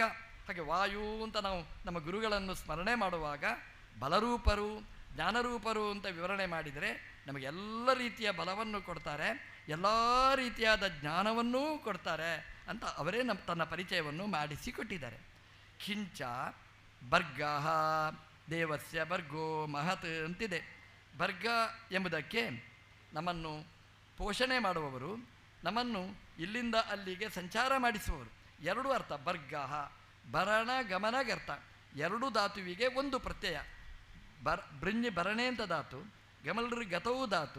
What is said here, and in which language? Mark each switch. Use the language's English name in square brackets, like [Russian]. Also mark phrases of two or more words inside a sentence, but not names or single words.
[Kannada] ಹಾಗೆ ವಾಯು ಅಂತ ನಾವು ನಮ್ಮ ಗುರುಗಳನ್ನು ಸ್ಮರಣೆ ಮಾಡುವಾಗ ಬಲರೂಪರು, ಜ್ಞಾನರೂಪರು ಅಂತ ವಿವರಣೆ ಮಾಡಿದರೆ ನಮಗೆಲ್ಲ ರೀತಿಯ ಬಲವನ್ನು ಕೊಡ್ತಾರೆ, ಎಲ್ಲ ರೀತಿಯಾದ ಜ್ಞಾನವನ್ನೂ ಕೊಡ್ತಾರೆ ಅಂತ ಅವರೇ ತನ್ನ ಪರಿಚಯವನ್ನು ಮಾಡಿಸಿಕೊಟ್ಟಿದ್ದಾರೆ. [Sanskrit] ಕಿಂಚ ಭರ್ಗ ದೇವಸ್ಯ ಭರ್ಗೋ ಮಹತ್ ಅಂತಿದೆ. [Kannada] ಭರ್ಗ ಎಂಬುದಕ್ಕೆ ನಮ್ಮನ್ನು ಪೋಷಣೆ ಮಾಡುವವರು, ನಮ್ಮನ್ನು ಇಲ್ಲಿಂದ ಅಲ್ಲಿಗೆ ಸಂಚಾರ ಮಾಡಿಸುವವರು. [Sanskrit] 2 ಅರ್ಥ. ಭರ್ಗ ಭರಣ ಗಮನಗರ್ಥ. [Kannada] 2 ಧಾತುವಿಗೆ 1 ಪ್ರತ್ಯಯ. [Sanskrit] ಬೃಂಜಿ ಭರಣೆ [Kannada] ಅಂತ ಧಾತು, [Sanskrit] ಗಮಲ್ರಿ ಗತವು [Kannada] ಧಾತು.